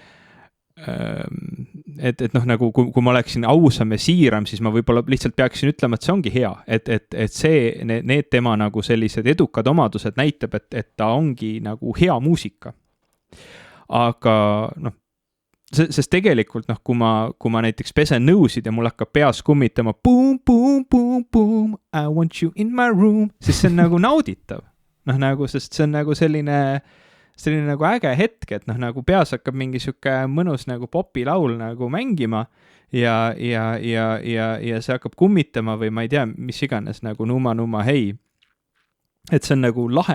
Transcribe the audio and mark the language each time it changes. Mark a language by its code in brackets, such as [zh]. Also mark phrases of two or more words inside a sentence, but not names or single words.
[et] Et noh, nagu kui ma oleksin ausam ja siiram, siis ma võib-olla lihtsalt peaksin ütlema, et see ongi hea, et see, need tema nagu sellised edukad omadused näitab, et ta ongi nagu hea muusika. Aga noh, sest tegelikult noh, kui ma näiteks pesen nõusid ja mul hakkab peas kummitama [en] boom, boom, boom, boom, I want you in my room, [et] siis see on nagu nauditav. Noh, nagu, sest see on nagu selline nagu äge hetk, et noh, nagu peas hakkab mingi siuke mõnus nagu popilaul nagu mängima ja see hakkab kummitama või ma ei tea, mis iganes nagu [ro] numa hei. [et] Et see on nagu lahe.